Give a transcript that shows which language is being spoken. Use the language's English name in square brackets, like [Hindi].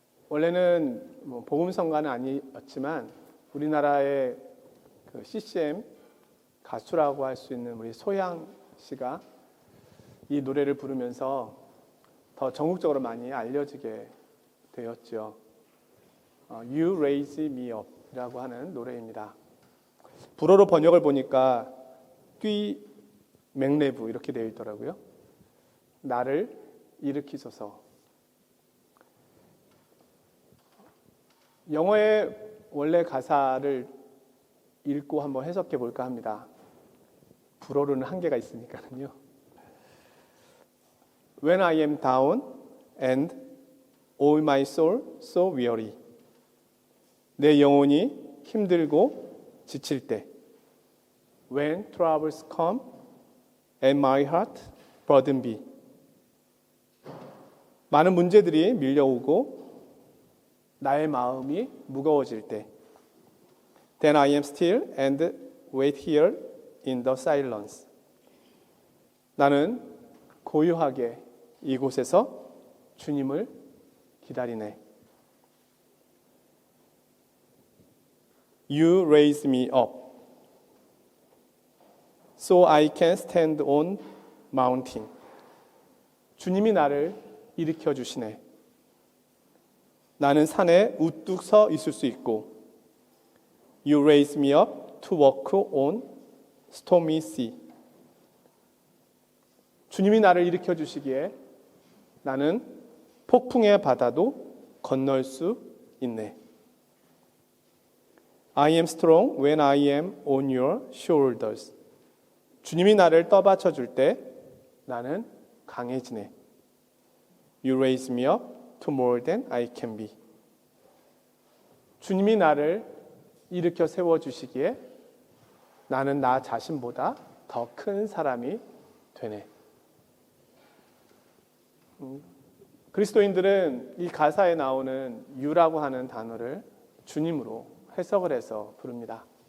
[Korean] 원래는 복음성가는 아니었지만 우리나라의 그 CCM 가수라고 할 수 있는 우리 소양 씨가 이 노래를 부르면서 더 전국적으로 많이 알려지게 되었죠. You Raise Me Up 이라고 하는 노래입니다. 불어로 번역을 보니까 뛰 맥레브 이렇게 되어 있더라고요. 나를 일으키소서. 영어의 원래 가사를 읽고 한번 해석해 볼까 합니다. 불어로는 한계가 있으니까요. [English] When I am down and all my soul so weary. [Korean] 내 영혼이 힘들고 지칠 때. [English] When troubles come and my heart burden be. [Korean] 많은 문제들이 밀려오고 나의 마음이 무거워질 때. [English] Then I am still and wait here in the silence. [Korean] 나는 고요하게 이곳에서 주님을 기다리네. [English] You raise me up so I can stand on mountain. [Korean] 주님이 나를 일으켜 주시네. 나는 산에 우뚝 서 있을 수 있고 [English] You raise me up to walk on stormy sea. [Korean] 주님이 나를 일으켜 주시기에 나는 폭풍의 바다도 건널 수 있네. [English] I am strong when I am on your shoulders. [Korean] 주님이 나를 떠받쳐 줄 때 나는 강해지네. [English] You raise me up to more than I can be. [Korean] 주님이 나를 일으켜 세워주시기에 나는 나 자신보다 더 큰 사람이 되네. 그리스도인들은 이 가사에 나오는 유라고 하는 단어를 주님으로 해석을 해서 부릅니다.